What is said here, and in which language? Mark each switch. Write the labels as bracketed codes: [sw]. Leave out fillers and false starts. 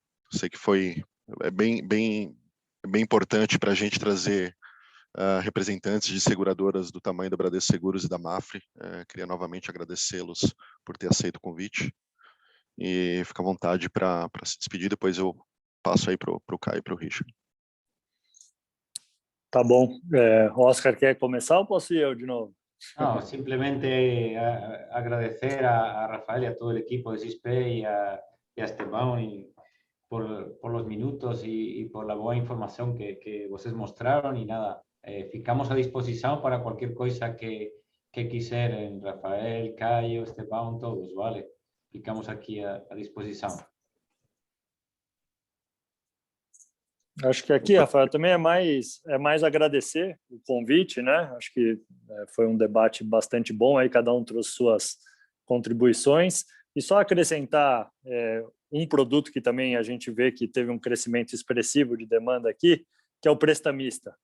[pt] Sei que é bem importante para a gente trazer representantes de seguradoras do tamanho da Bradesco Seguros e da Mafre. Queria novamente agradecê-los por ter aceito o convite e fica à vontade para se despedir, depois eu passo aí para o Caio e para o Richard. Tá bom. Oscar, quer começar ou posso ir eu de novo? [es] No, simplemente agradecer a Rafael y a todo el equipo de CISPE y a Esteban por los minutos y por la buena información que ustedes mostraron, y nada, [pt] ficamos a disposición [es] para cualquier cosa que quisieran, Rafael, Caio, Esteban, todos, vale? [pt] Ficamos aqui à disposição. Acho que aqui, Rafael, também é mais agradecer o convite, né? Acho que foi um debate bastante bom, aí cada um trouxe suas contribuições, e só acrescentar um produto que também a gente vê que teve um crescimento expressivo de demanda aqui, que é o prestamista.